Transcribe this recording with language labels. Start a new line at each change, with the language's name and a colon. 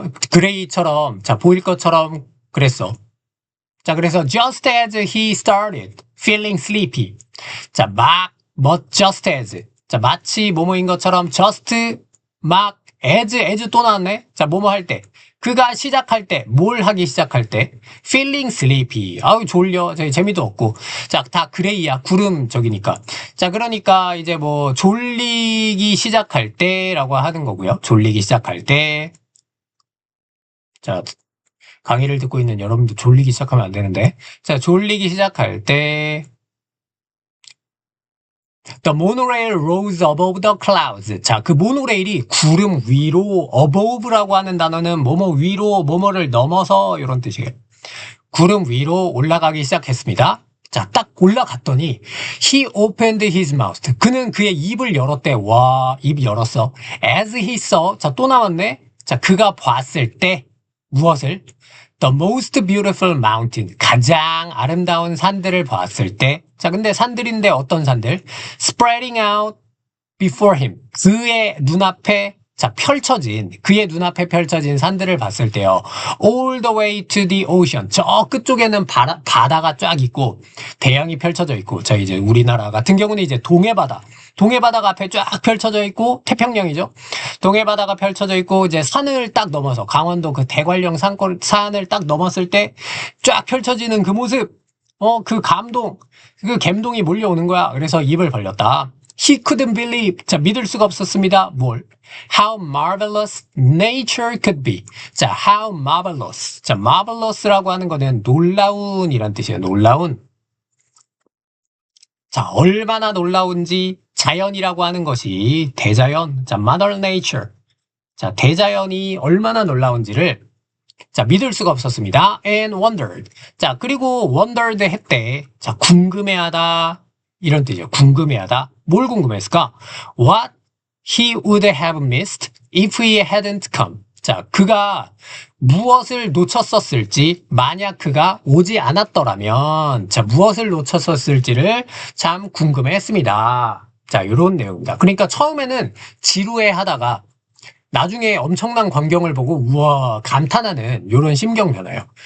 Korean: 그레이처럼, 자, 보일 것처럼 그랬어. 자, 그래서
English: just as he started feeling sleepy. 자, just as.
Korean: 자, 마치 뭐뭐인 것처럼 just, 막, as 또 나왔네? 자, 뭐뭐 할 때. 그가 시작할 때, 뭘 하기 시작할 때,
English: feeling sleepy.
Korean: 아우, 졸려. 저기 재미도 없고. 자, 다 그레이야. 구름 저기니까. 자, 그러니까 이제 뭐, 졸리기 시작할 때라고 하는 거고요. 졸리기 시작할 때. 자, 강의를 듣고 있는 여러분도 졸리기 시작하면 안 되는데. 자, 졸리기 시작할 때.
English: The monorail rose above the clouds.
Korean: 자, 그 모노레일이 구름 위로, above라고 하는 단어는 뭐뭐 위로, 뭐뭐를 넘어서 이런 뜻이에요. 구름 위로 올라가기 시작했습니다. 자, 딱 올라갔더니
English: he opened his mouth.
Korean: 그는 그의 입을 열었대. 와, 입 열었어.
English: As he saw.
Korean: 자, 또 나왔네. 자, 그가 봤을 때 무엇을?
English: The most beautiful mountain.
Korean: 가장 아름다운 산들을 봤을 때. 자, 근데 산들인데 어떤 산들?
English: Spreading out before him.
Korean: 그의 눈앞에 그의 눈앞에 펼쳐진 산들을 봤을 때요.
English: All the way to the ocean.
Korean: 저 끝쪽에는 바다가 쫙 있고, 대양이 펼쳐져 있고, 자, 이제 우리나라 같은 경우는 이제 동해바다가 앞에 쫙 펼쳐져 있고, 태평양이죠. 동해바다가 펼쳐져 있고, 이제 산을 딱 넘어서, 강원도 그 대관령 산을 딱 넘었을 때, 쫙 펼쳐지는 그 모습, 그 감동, 그 감동이 몰려오는 거야. 그래서 입을 벌렸다.
English: He couldn't believe.
Korean: 자, 믿을 수가 없었습니다. 뭘?
English: How marvelous nature could be. 자, how marvelous.
Korean: 자, marvelous라고 하는 거는 놀라운이란 뜻이에요. 놀라운. 자, 얼마나 놀라운지 자연이라고 하는 것이 대자연.
English: 자, mother nature.
Korean: 자, 대자연이 얼마나 놀라운지를 자, 믿을 수가 없었습니다.
English: And wondered.
Korean: 자, 그리고 wondered 했대. 자, 궁금해하다. 이런 뜻이에요. 궁금해하다. 뭘 궁금했을까?
English: What he would have missed if he hadn't come.
Korean: 자, 그가 무엇을 놓쳤었을지, 만약 그가 오지 않았더라면, 자, 무엇을 놓쳤었을지를 참 궁금해했습니다. 자, 이런 내용입니다. 그러니까 처음에는 지루해 하다가, 나중에 엄청난 광경을 보고, 우와, 감탄하는 이런 심경 변화예요.